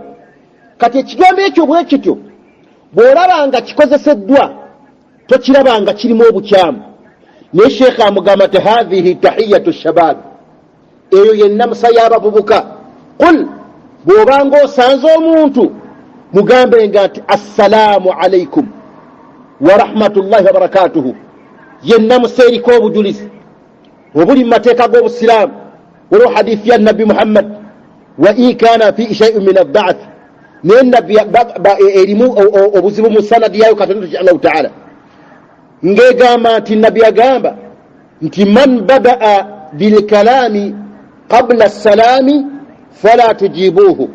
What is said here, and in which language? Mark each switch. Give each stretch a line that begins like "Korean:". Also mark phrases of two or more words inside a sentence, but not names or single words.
Ganda: Kati ekigambo ekyo bwe kityo bw'olaba nga kikozeseddwa tokiraba nga kirimu obukyamu. Naye sheekha amugamba nti
Arabic: هذه تحية الشباب,
Ganda: eyo yennamusa y'abavubuka. Qul, bw'obanga osanze omuntu mugambenga nti
Arabic: السلام عليكم ورحمة الله وبركاته,
Ganda: yennamusa eriko obujulizi obuli mu mateeka g'obusiraamu. Waliwo hadithi ya nabbi Muhammad
Arabic: وإن كان في شيء من الضعف,
Ganda: naye nabbi erimu obuzibu mu sanadi yayo katono ki
Arabic: الله تعالى,
Ganda: ng'egamba nti nabbi agamba nti
Arabic: من بدأ بالكلام قبل السلام فلا تجيبوه.